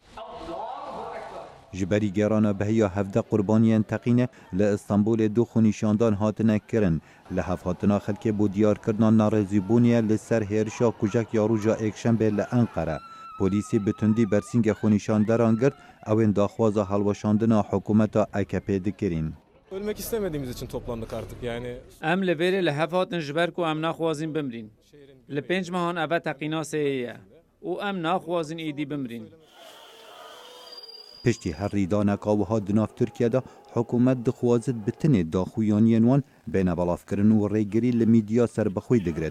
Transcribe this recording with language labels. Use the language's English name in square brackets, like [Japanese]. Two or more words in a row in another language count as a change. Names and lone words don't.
[Kurdish] Ji berî gerana behiya 17 qurbaniyên teqîne li Îstanbulê du xûnîşandan hatine kirin. Li hevhatina xelkê bû diyarkirina narêzîbûniyê li ser hêrişa kujek ya rûja ekşembê li Enqere. Polîsê bi tundî bersîngê xûnîşanderan girt, ewên daxwaza helweşandina hikûmeta AKP dikirin. [Turkish] Ölmek istemediğimiz için toplandık artık yani. [Kurdish] Em li vêrê li hev hatin ji ber ku em naxwazîn bimrîn. Li pênc mehan eve teqîna sêyê ye û em naxwazîn êdî bimrîn. Piştî her rîdaneka wiha di nav Tirkiye de hikûmet dixwazit bi tinê daxuyaniyên wan bêne belavkirin û rêgirî li mîdya serbixwe digiret.